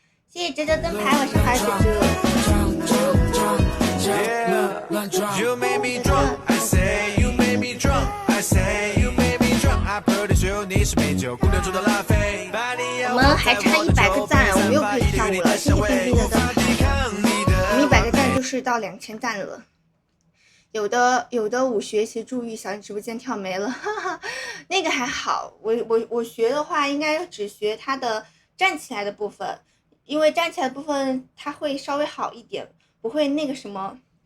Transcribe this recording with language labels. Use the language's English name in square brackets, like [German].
[Chinese] 谢谢哲哲灯牌，晚上好，哲哲。 [English] You made me drunk, I say you made me drunk, I say you made me drunk. I pretty sure [Chinese] 你是美酒姑娘中的拉菲。我们还差100个赞，我们又可以跳舞了。谢谢冰冰的灯牌，我们100个赞就是到2000赞了。有的舞学习助育小直播间跳没了，哈哈，那个还好，我学的话应该只学它的站起来的部分，因为站起来的部分它会稍微好一点，不会那个什么。